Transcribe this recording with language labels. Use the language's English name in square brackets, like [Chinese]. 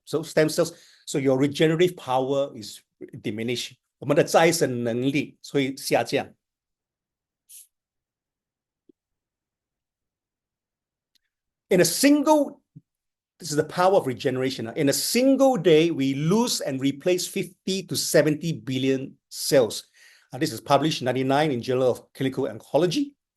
[English] So stem cells, so your regenerative power is diminished. [Chinese] 我们的再生能力会下降。 [English] This is the power of regeneration. In a single day, we lose and replace 50 to 70 billion cells. This is published in 1999 in Journal of Clinical Oncology.